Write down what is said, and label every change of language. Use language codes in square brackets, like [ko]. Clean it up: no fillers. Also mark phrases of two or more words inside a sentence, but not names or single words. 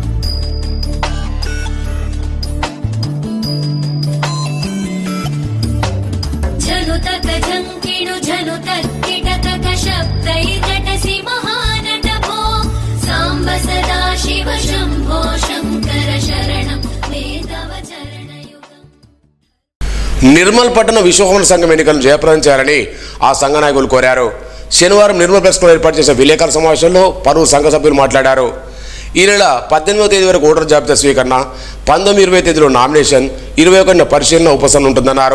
[sa] झनुतक झङ्किणु झनुतक किटकक शब्दैर्नटसि महानट भो साम्ब सदा शिव शम्भो शङ्कर शरणं मे तव चरणयुगम् [te] నిర్మల్ పట్టణ విశ్వహోమ సంఘం ఎన్నికలను జయప్రదం చేయాలని ఆ సంఘ నాయకులు కోరారు. శనివారం నిర్మల్ ప్రెస్ క్లబ్లో ఏర్పాటు చేసిన విలేకరుల సమావేశంలో పలువురు సంఘ సభ్యులు మాట్లాడారు. ఈ నెల 18వ తేదీ వరకు ఓటర్ జాబితా స్వీకరణ, 19-20 తేదీలో నామినేషన్, 21న పరిశీలన ఉపసంహరణ ఉంటుందన్నారు.